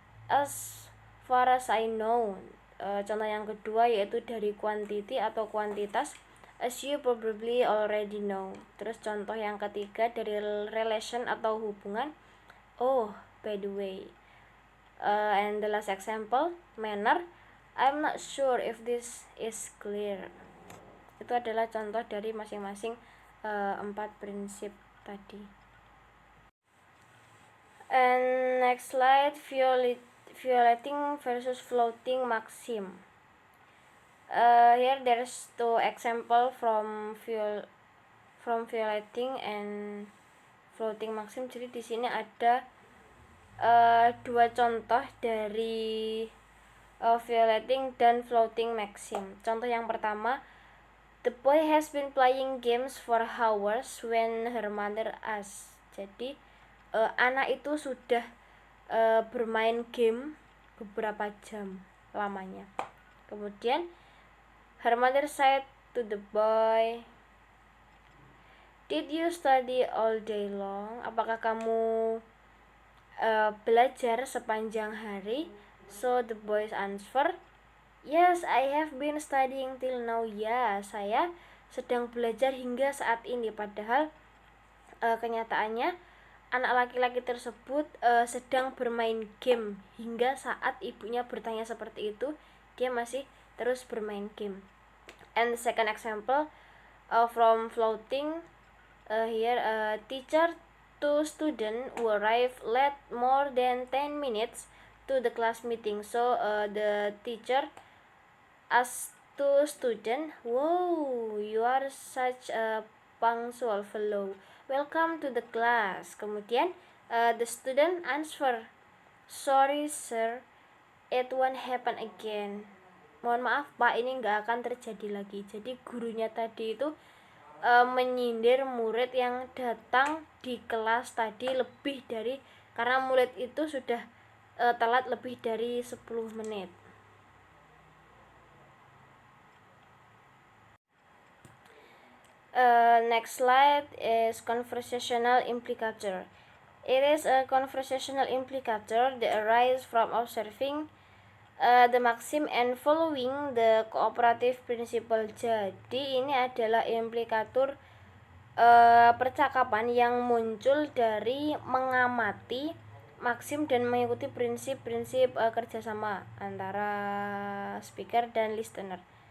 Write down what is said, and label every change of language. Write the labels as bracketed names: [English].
[English] As far as I know. [Indonesian] Contoh yang kedua yaitu dari quantity atau kuantitas. [English] As you probably already know. [Indonesian] Terus contoh yang ketiga dari relation atau hubungan. [English] Oh, by the way. And the last example, manner. I'm not sure if this is clear. [Indonesian] Itu adalah contoh dari masing-masing 4 prinsip tadi. [English] And next slide, violating versus floating Maxim. Here there's 2 example from violating and floating Maxim. [Indonesian] Jadi di sini ada 2 contoh dari violating dan floating Maxim. Contoh yang pertama, [English] the boy has been playing games for hours when her mother asks. [Indonesian] Jadi anak itu sudah bermain game beberapa jam lamanya. [English] Kemudian her mother said to the boy, did you study all day long? [Indonesian] Apakah kamu belajar sepanjang hari? [English] So the boy's answer, yes, I have been studying till now. [Indonesian] Ya, saya sedang belajar hingga saat ini. Padahal kenyataannya anak laki-laki tersebut sedang bermain game hingga saat ibunya bertanya seperti itu, dia masih terus bermain game. [English] And the second example from floating, here teacher to student who arrive late more than 10 minutes to the class meeting. So the teacher asked to student, wow, you are such a punctual fellow, welcome to the class. Kemudian the student answer, sorry sir, it won't happen again. [Indonesian] Mohon maaf pak, ini nggak akan terjadi lagi. Jadi gurunya tadi itu menyindir murid yang datang di kelas tadi lebih dari, karena murid itu sudah telat lebih dari 10 menit. [English] Next slide is conversational implicator. It is a conversational implicator that arises from observing The maxim and following the cooperative principle. [Indonesian] Jadi ini adalah implikatur percakapan yang muncul dari mengamati maksim dan mengikuti prinsip-prinsip kerjasama antara speaker dan listener.